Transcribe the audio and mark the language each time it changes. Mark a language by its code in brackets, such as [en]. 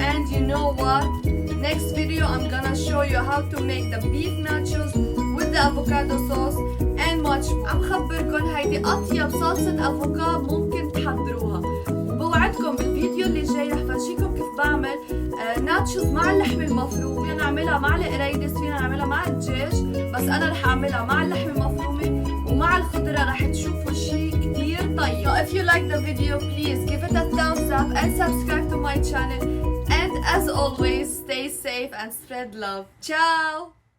[en] And you know what, next video I'm gonna show you how to make the beef nachos with the avocado sauce and much more. [ar] عم خبركن هيدي أطيب صلصة افوكادو ممكن تحضروها، وبوعدكم بالفيديو اللي جاي رح فرجيكم كيف بعمل ناتشوز مع اللحمة المفرومة. فينا نعملها مع القريدس، فينا نعملها مع الدجاج، بس أنا رح أعملها مع اللحمة المفرومة ومع الخضرة، رح تشوفوا شي كتير طيب. [en] So if you like the video, please give it a thumbs up and subscribe to my channel. And as always, stay safe and spread love. Ciao!